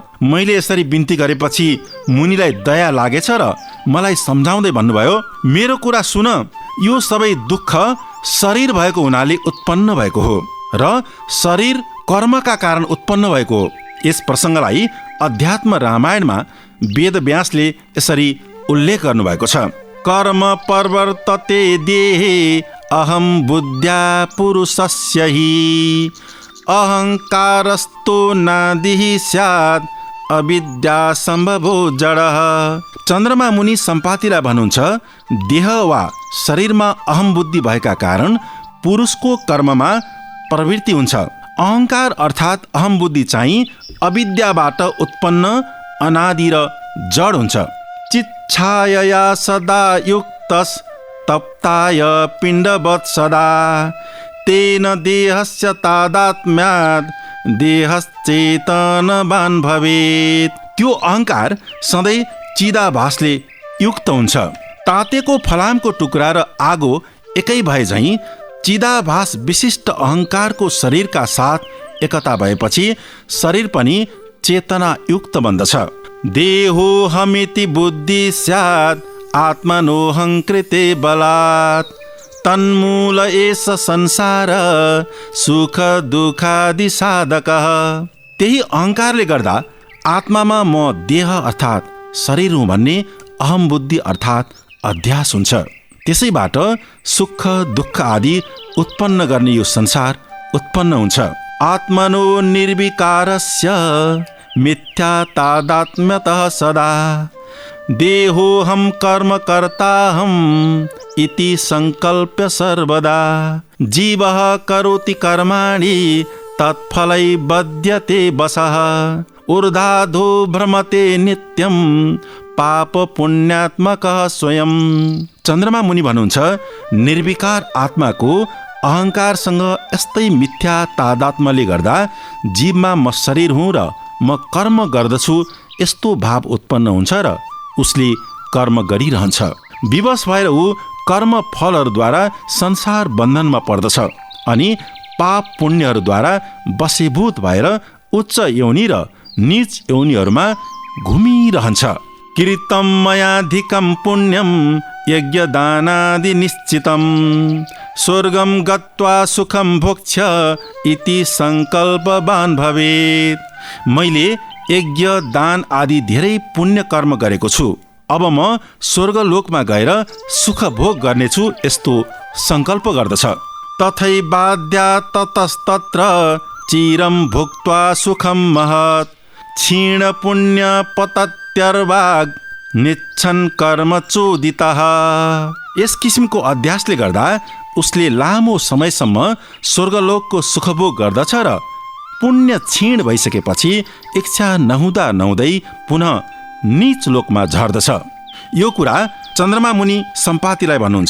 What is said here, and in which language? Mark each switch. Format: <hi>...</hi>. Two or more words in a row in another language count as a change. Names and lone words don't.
<ne>मैले यसरी बिन्ती गरेपछि मुनिलाई दया लागेछ र मलाई सम्झाउँदै भन्नुभयो, मेरो कुरा सुन, यो सबै दुःख शरीर भएको हुनाले उत्पन्न भएको हो र शरीर कर्मका कारण उत्पन्न भएको हो। यस प्रसङ्गलाई अध्यात्म रामायणमा वेदव्यासले यसरी उल्लेख गर्नुभएको छ।</ne> <sa>कर्म प्रवर्तते देहे अहम बुद्ध्या पुरुषस्य हि अहङ्कारस्तो नादिः स्यात् अविद्या सम्भवो जडः।</sa> <ne>चन्द्रमा मुनि सम्पातीलाई भन्नुहुन्छ, देह वा शरीरमा अहम बुद्धि भएका कारण पुरुषको कर्ममा प्रवृत्ति हुन्छ। अहङ्कार अर्थात् अहम बुद्धि चाहिँ अविद्याबाट उत्पन्न अनादि र जड हुन्छ।</ne> <sa>चिच्छायया सदा युक्तस् तप्ताय पिण्डवत् सदा तेन देहस्य तादात्म्यात् देहश्चेतनवान् भवेत्।</sa> <ne>त्यो अहङ्कार सधैँ चिदाभासले युक्त हुन्छ। तातेको फलामको टुक्रा र आगो एकै भए झैँ चिदाभास विशिष्ट अहङ्कारको शरीरका साथ एकता भएपछि शरीर पनि चेतना युक्त बन्दछ।</ne> <sa>देहो हमिति बुद्धि स्यात् आत्मनोऽहङ्कृते बलात् तन्मूल एष संसार सुख दुःखादि साधकः।</sa> <ne>त्यही अहङ्कारले गर्दा आत्मामा म देह अर्थात् शरीर हुँ भन्ने अहम बुद्धि अर्थात् अध्यास हुन्छ। त्यसैबाट सुख दुःख आदि उत्पन्न गर्ने यो संसार उत्पन्न हुन्छ।</ne> <sa>आत्मनो निर्विकारस्य मिथ्या तादात्म्यतः सदा देहोऽहं कर्मकर्ताहम् इति संकल्प्य सर्वदा जीवः करोति कर्माणि तत्फलै बध्यते वशः ऊर्ध्वाधो भ्रमते नित्यं पाप पुण्यात्मकः स्वयं।</sa> <ne>चन्द्रमा मुनि भन्नुहुन्छ, निर्विकार आत्माको अहङ्कारसँग यस्तै मिथ्या तादात्म्यले गर्दा जीवमा म शरीर हुँ र म कर्म गर्दछु यस्तो भाव उत्पन्न हुन्छ र उसले कर्म गरिरहन्छ। विवश भएर ऊ कर्म फलहरूद्वारा संसार बन्धनमा पर्दछ अनि पाप पुण्यहरूद्वारा वशीभूत भएर उच्च योनि र नीच योनिहरूमा घुमिरहन्छ।</ne> <sa>कृतं मयाधिकं पुण्यं यज्ञदानादि निश्चितं स्वर्गं गत्वा सुखं भोक्ष्य इति संकल्पवान् भवेत्।</sa> <ne>मैले यज्ञ दान आदि धेरै पुण्य कर्म गरेको छु। अब म स्वर्गलोकमा गएर सुख भोग गर्नेछु यस्तो संकल्प गर्दछ।</ne> <sa>तथैवाद्या ततस्तत्र चिरम भुक्त्वा सुखम महत् क्षीण पुण्य पतत्यर्वाग निच्छन् कर्म चोदितः।</sa> <ne>यस किसिमको अध्यासले गर्दा उसले लामो समयसम्म स्वर्गलोकको सुखभोग गर्दछ र पुण्य क्षीण भइसकेपछि इच्छा नहुँदा नहुँदै पुनः नीच लोकमा झर्दछ। यो कुरा चन्द्रमा मुनि सम्पातीलाई भन्नुहुन्छ।</ne>